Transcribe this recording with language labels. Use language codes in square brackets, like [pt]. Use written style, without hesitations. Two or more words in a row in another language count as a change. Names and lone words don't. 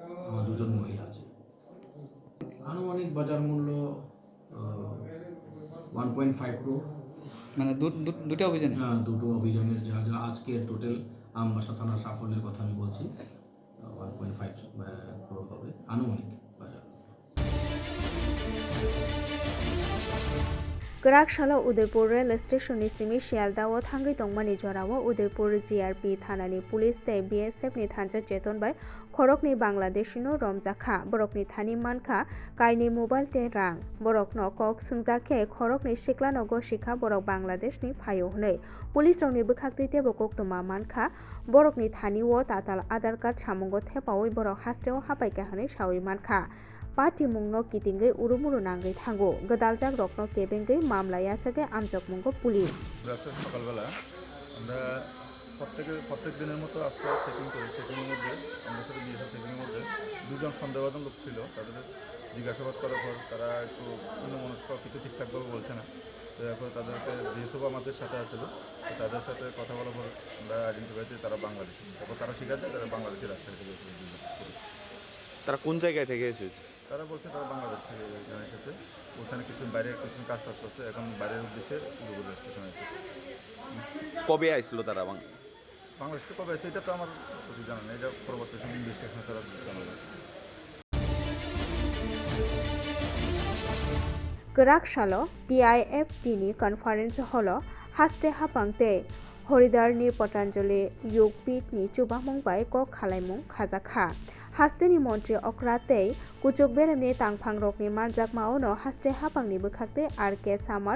[bn] 2 জন মহিলা আছে। আনুমানিক বাজার মূল্য 1.5 crore। মানে দুটো অভিযান? হ্যাঁ, দুটো অভিযানের যা যা আজকের টোটাল আমবাসা থানার সাফল্যের কথা আমি বলছি, 1.5 crore হবে আনুমানিক বাজার। [brx] गराखसाला उदयपुर रेल स्टेशन सिमी शियालदाओ थांगै तंगमानि जराओ उदयपुर जीआरपी थानानि पुलिस तै बीएसएफ नि थानजा चेतन बाय खरकनि बांग्लादेशिनो रमजाखा बरकनि थानि मानखा काइनि मोबाइल ते रां बरकनो कक सुंजाखे खरकनि सिक्लानो गशिखा बरक बांग्लादेशनि फायो हनै पुलिस रंनि बखाक्ति तेबो कक्तमा मानखा बरकनि थानि वो ताताल आधार कार्ड सामंगो थेपावै बरक हास्टेव हापाइका हनै सावै मानखा पार्टी मुंगनो कितिंगै उरुमुरु नांगै थांगो गदालजाक रकनो केबेंगै मामला याचागे আমজক मुंगो पुलिस। [bn] সকালবেলা আমরা প্রত্যেক দিনের মতো আজকে চেকিং করি। চেকিংয়ের মধ্যে আমরা সাথে বিএসএফ চেকিংয়ের মধ্যে 2 জন সন্দেহভাজন লোক ছিল। তাদের জিজ্ঞাসাবাদ করার পর তারা একটু অন্যমনস্ক, কিছু ঠিকঠাকভাবে বলছে না। তো এরপর তাদেরকে বিএসএফ আমাদের সাথে আসছিল, তো তাদের সাথে কথা বলার পর আমরা আইডেন্টিফাই করি তারা বাংলাদেশি। তারপর তারা স্বীকার যায় তারা বাংলাদেশি রাজশাহী থেকে এসেছে। তারা কোন জায়গায় থেকে এসেছে? তারা বলছে তারা বাংলাদেশ থেকে এখানে এসেছে, ওখানে কিছু বাইরে কিছু কাজ করছে, এখন বাইরের উদ্দেশ্যে উদয়পুর স্টেশনে এসেছে। কবে আসলো তারা বাংলাদেশ থেকে কবে আসছে এটা তো আমার সঠিক জানা নেই, এটা পরবর্তী ইনভেস্টিগেশনে তারা জানাবে। [brx] गराखसालो DIFT नि कन्फारेन्स हल हास्टे हापांते हरिदारनि पतंजलि योगपीठ नि चुबामंग बाय क खालायमुं खाजाखा हास्टेनि मन्त्री अक्राते कुचुक बेरामनि तांफां रकनि मानजाक मावनो हास्टे हापांनि बखाक्ते RK सामाल